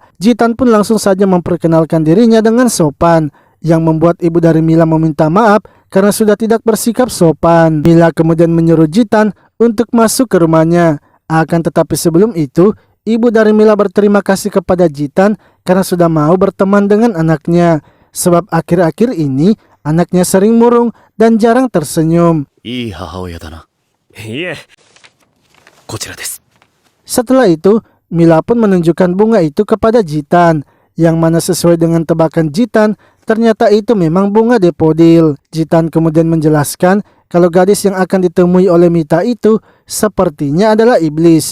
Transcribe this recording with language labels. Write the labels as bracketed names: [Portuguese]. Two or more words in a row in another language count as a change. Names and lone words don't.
[Indonesian] Jitan pun langsung saja memperkenalkan dirinya dengan sopan, yang membuat ibu dari Mila meminta maaf karena sudah tidak bersikap sopan. Mila kemudian menyuruh Jitan untuk masuk ke rumahnya. Akan tetapi sebelum itu, ibu dari Mila berterima kasih kepada Jitan karena sudah mau berteman dengan anaknya. Sebab akhir-akhir ini anaknya sering murung dan jarang tersenyum. [Japanese] いい母親だな。いえ。こちらです。 [Indonesian] Setelah itu, Mila pun menunjukkan bunga itu kepada Jitan, yang mana sesuai dengan tebakan Jitan, ternyata itu memang bunga depodil. Jitan kemudian menjelaskan kalau gadis yang akan ditemui oleh Mita itu sepertinya adalah iblis.